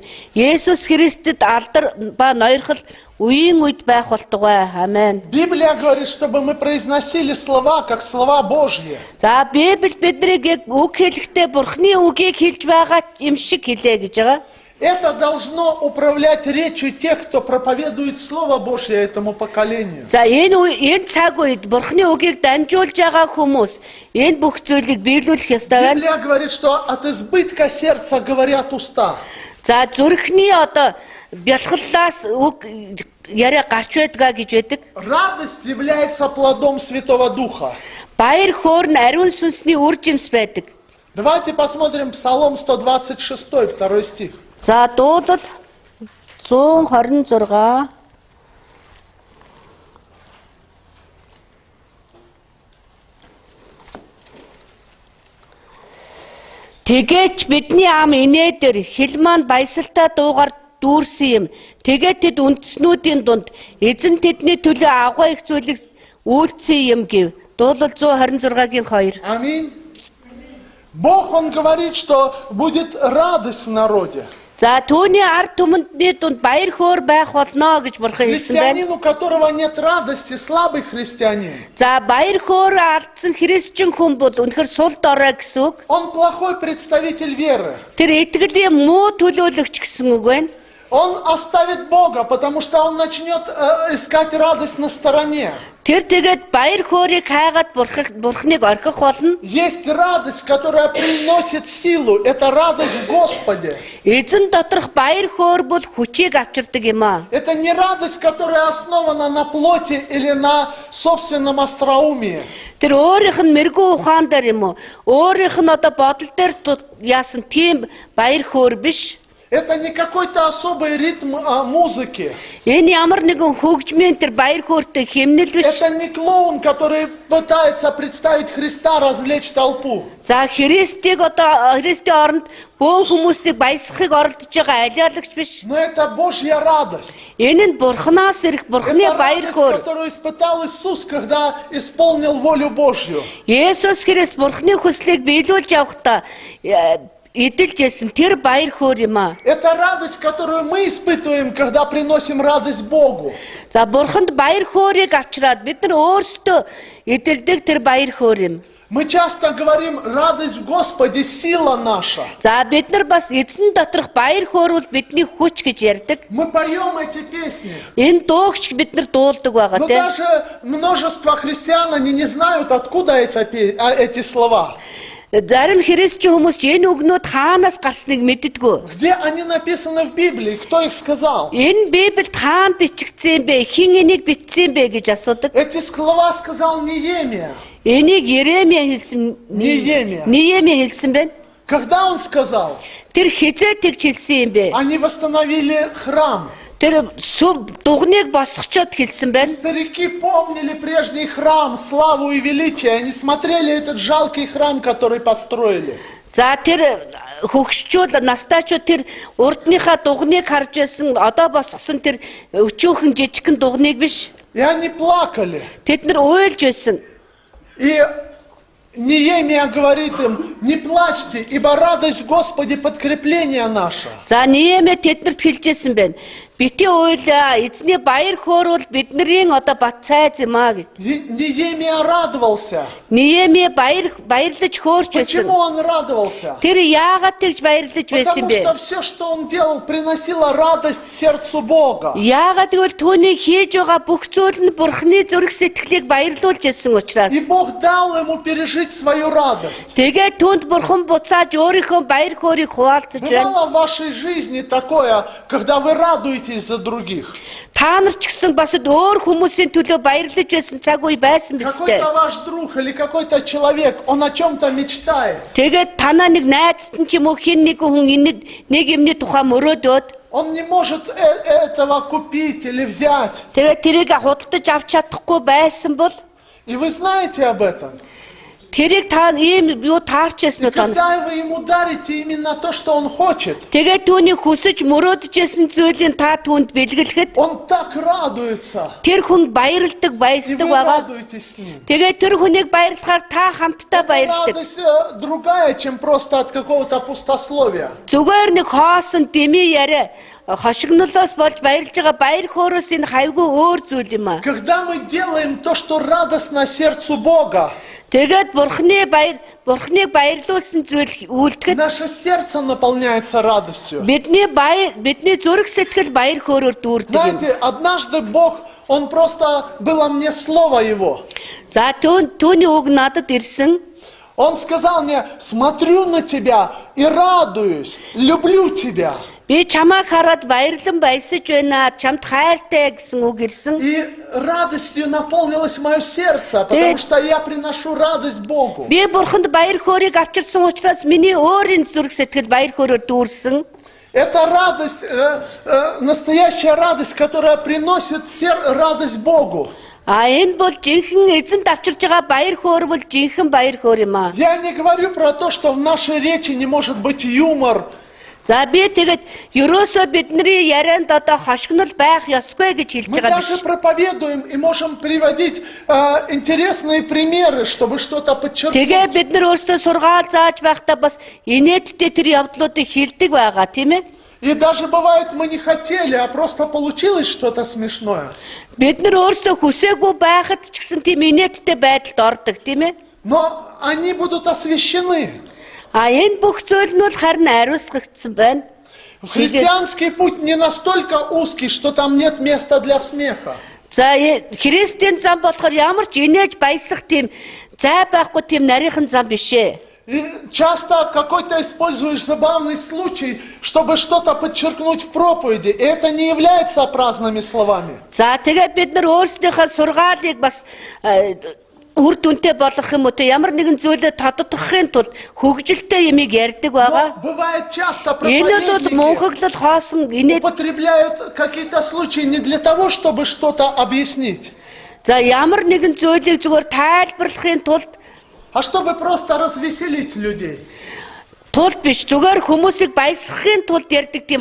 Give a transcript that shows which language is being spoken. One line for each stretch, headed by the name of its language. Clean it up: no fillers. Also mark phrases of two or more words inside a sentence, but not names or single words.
Mongolian: Есүс Христэд алдар ба ноёрхол үеийн үед байх болтугай. Амен.
Russian: Библия говорит, чтобы мы произносили слова, как слова Божьи.
Mongolian: За Библи биднийг яг үг хэлэхдээ бурхны үгийг хэлж байгаа юм шиг хэлээ гэж байгаа.
Russian: Это должно управлять речью тех, кто проповедует Слово Божье этому поколению.
Mongolian: За энэ цаг үед бурхны үгийг дамжуулж байгаа хүмүүс энэ бүх зүйлийг биелүүлэх ёстой байна.
Russian: Библия говорит, что от избытка сердца говорят уста.
Mongolian: За зүрхний одоо бялхаллаас үг яриа гарч байдгаа гэж байдаг.
Russian: Радость является плодом Святого Духа.
Mongolian: Баяр хөөр нь ариун сүнсний үр жимс байдаг.
Russian: Давайте посмотрим Псалом 126, 2 стих.
Mongolian: За дуулал 126. Тэгээч бидний ам инээдэр хил маань баясалтай дуугаар дүүрсэн юм. Тэгээд тэд үндэснүүдийн дунд эзэн тэдний төлөө авгаа их зүйлийг үйлцсэн юм гэв. Дуулал 126-гийн 2. Аминь.
Russian: Бог, Он говорит, что будет радость в народе.
Mongolian: За түүний ард түмэндний дунд баяр хөөр байх болно гэж бурхан хэлсэн байна.
Russian: Христианин, у которого нет радости, слабый христианин.
Mongolian: За баяр хөөр алдсан христчин хүн бол үнэхэр сул дорой гэсэн үг.
Russian: Он плохой представитель веры.
Mongolian: Тэр итгэлийн муу төлөөлөгч гэсэн үг байна.
Russian: Он оставит Бога, потому что он начнет искать радость на стороне.
Mongolian: Тэр тэгээд баяр хөөрийг хайгаад бурхныг орхих болно.
Russian: Есть радость, которая приносит силу. Это радость в Господе.
Mongolian: Эзэн доторх баяр хөөр бол хүчийг авчирдаг юм аа.
Russian: Это не радость, которая основана на плоти или на собственном остроумии.
Mongolian: Тэр өөрийнх нь мэрэгүү ухаан дээр юм уу? Өөрийнх нь одоо бодол дээр яасан тийм баяр хөөр биш.
Russian: Это не какой-то особый ритм музыки.
Mongolian: Энэ ямар нэгэн хөгжмийн тэр баяр хөөртэй хэмнэл биш.
Russian: Это не клоун, который пытается представить Христа, развлечь толпу.
Mongolian: За Христийг одоо Христийн оронд бөөн хүмүүсийг баясгахыг оролдож байгаа алиалагч биш.
Russian: Но это Божья радость.
Mongolian: Энэ нь бурхнаас ирэх бурхны
Russian: Это
Mongolian: баяр
Russian: радость,
Mongolian: хөөр.
Russian: которую испытал Иисус, когда исполнил волю Божью.
Mongolian: Есүс Христ бурхны хүслийг биелүүлж явахдаа эдэлжсэн тэр баяр хөөр юм аа.
Russian: Это радость, которую мы испытываем, когда приносим радость Богу.
Mongolian: За бурханд баяр хөөрийг авчираад бид нар өөрсдөө эдэлдэг тэр баяр хөөр юм.
Russian: Мы часто говорим, радость в Господе, сила наша.
Mongolian: За бид нар бас эзэн доторх баяр хөөр бол бидний хүч гэж ярьдаг.
Russian: Мы поем эти песни.
Mongolian: Энэ дуугч бид нар дуулдаг байгаа
Russian: Но
Mongolian: тийм.
Russian: даже множество христиан, они не знают, откуда эти слова.
Mongolian: Зарим христчин хүмүүс энэ үгнүүд хаанаас гарсныг мэддэггүй.
Russian: Где они написаны в Библии? Кто их сказал?
Mongolian: Энэ Библиэд хаана бичигдсэн бэ? Хэн энийг бичсэн бэ гэж асуудаг.
Russian: Эти слова сказал Неемия.
Mongolian: Энийг Еремия хэлсэн. Неемия хэлсэн байна.
Russian: Когда он сказал?
Mongolian: Тэр хизээ тэгж хэлсэн юм бэ?
Russian: Они восстановили храм.
Mongolian: Тэр дугныг босгочод хэлсэн байна.
Russian: Старики помнили прежний храм, славу и величие. Они смотрели этот жалкий храм, который построили.
Mongolian: За тэр хөгшчүүд настайчууд тэр урдныхаа дугныг харж байсан, одоо босгосон тэр өчүүхэн жижигхэн дугныг биш.
Russian: И они плакали.
Mongolian: Тэд нар уйлж байсан.
Russian: И Неемия говорит им, не плачьте, ибо радость в Господе подкрепление наше.
Mongolian: За Неемия тэднэрт хэлжсэн байна. бити уйлаа эзний баяр хөөрөл биднэрийн одоо бат цайз юм а гэж.
Russian: Неемия радовался.
Mongolian: Неемия баярлаж хөөрч байсан.
Russian: Почему он радовался?
Mongolian: Тэр яагаад тэгж баярлаж байсан
Russian: Потому
Mongolian: бэ?
Russian: что все, что он делал, приносило радость сердцу Бога.
Mongolian: Яагаад гэвэл түүний хийж байгаа бүх зүйл нь Бурхны зүрх сэтгэлийг баярлуулж байсан учраас.
Russian: И Бог дал ему пережить свою радость.
Mongolian: Тэгээд түүнд Бурхан буцааж өөрийнхөө баяр хөөргийг хуваалцаж байна.
Russian: Бывало в вашей жизни такое, когда вы радуетесь за других.
Mongolian: Та нар ч гэсэн бас өөр хүмүүсийн төлөө баярлаж байсан цаг үе байсан биз дээ.
Russian: Какой-то ваш друг или какой-то человек, он о чем-то мечтает.
Mongolian: Тэгээд танаа нэг найзтан ч юм уу хин нэг хүн нэг юмны тухай мөрөөдөөд
Russian: Он не может этого купить или взять.
Mongolian: тэгээд тэрийг худалдаж авч чадахгүй байсан бол
Russian: И вы знаете об этом.
Mongolian: тэрийг та ийм юу таарч яснаа та.
Russian: Когда вы ему дарите именно то, что он хочет,
Mongolian: Тэгээд түүний хүсэж мөрөөдөж ясан зүйлийг та түүнд бэлгэлэхэд
Russian: он так радуется.
Mongolian: тэр хүн баярлдаг,
Russian: И
Mongolian: баясдаг
Russian: вы
Mongolian: байгаа.
Russian: радуетесь с ним.
Mongolian: Тэгээд тэр хүнийг баярлахаар та хамтдаа баярлдаг.
Russian: Радость другая, чем просто от какого-то пустословия.
Mongolian: Зүгээр нэг хоосон дэмий яриа хошигнолоос болж баярлж байгаа баяр хөөрөөс энэ хавьгүй өөр зүйл юм а.
Russian: Когда мы делаем то, что радостно сердцу Бога,
Mongolian: Тэгээд Бурхныг баярлуулсан зүйл үйлдэхэд
Russian: наше сердце наполняется радостью.
Mongolian: бидний зүрх сэтгэл баяр хөөрөөр дүүрдэг юм.
Russian: Знаете, однажды Бог, Он просто, было мне слово Его.
Mongolian: За түүний үг надад ирсэн.
Russian: Он сказал мне, смотрю на тебя и радуюсь, люблю тебя.
Mongolian: Би чамайг хараад баярлан баясаж байна. Чамд хайртай гэсэн үг ирсэн.
Russian: И радостью наполнилось мое сердце, потому что я приношу радость Богу.
Mongolian: Би Бурханд баяр хөөргийг авчирсан учраас миний өөрийн зүрх сэтгэл баяр хөөрөөр дүүрсэн.
Russian: Это радость, настоящая радость, которая приносит радость Богу.
Mongolian: Энэ бол жинхэнэ эзэнт авчирж байгаа баяр хөөр бол жинхэнэ баяр хөөр юм аа.
Russian: Я не говорю про то, что в нашей речи не может быть юмор.
Mongolian: За би тэгээд ерөөсөө бидний ярианд одоо хошигнол байх ёсгүй гэж хэлж
Russian: Мы
Mongolian: байгаа
Russian: даже
Mongolian: биш.
Russian: проповедуем и можем приводить интересные примеры, чтобы что-то подчеркнуть.
Mongolian: Тэгээ бид нар өөрсдөө сургаал зааж байхдаа бас инээдтэй тэр явдлуудыг хэлдэг байгаа тийм ээ.
Russian: И даже бывает, мы не хотели, а просто получилось что-то смешное.
Mongolian: Бид нар өөрсдөө хүсээгүй байхад ч гэсэн тийм инээдтэй байдалд ордог тийм ээ.
Russian: Но они будут освящены.
Mongolian: Энэ бүх зүйл нь бол харин ариусгагдсан байна.
Russian: Христианский путь не настолько узкий, что там нет места для смеха.
Mongolian: За христиан зам болохоор ямар ч инээж баясах тийм зай байхгүй тийм нарийнхан зам биш ээ.
Russian: И часто какой-то используешь забавный случай, чтобы что-то подчеркнуть в проповеди. И это не является праздными словами.
Mongolian: За тэгээ бид нар өөрсдийнхөө сургаалыг бас үр дүнтэй болгох юм уу те ямар нэгэн зүйлээ тодтогохын тулд хөгжилтэй юмыг ярьдаг байгаа.
Russian: Но бывает часто
Mongolian: Энэ бол
Russian: проповедники
Mongolian: мөнхөглөл хоосон инээд.
Russian: употребляют какие-то случаи не для того, чтобы что-то объяснить,
Mongolian: За ямар нэгэн зүйлийг зүгээр тайлбарлахын тулд
Russian: а чтобы просто развеселить людей.
Mongolian: биш зүгээр хүмүүсийг баясгахын тулд ярьдаг тийм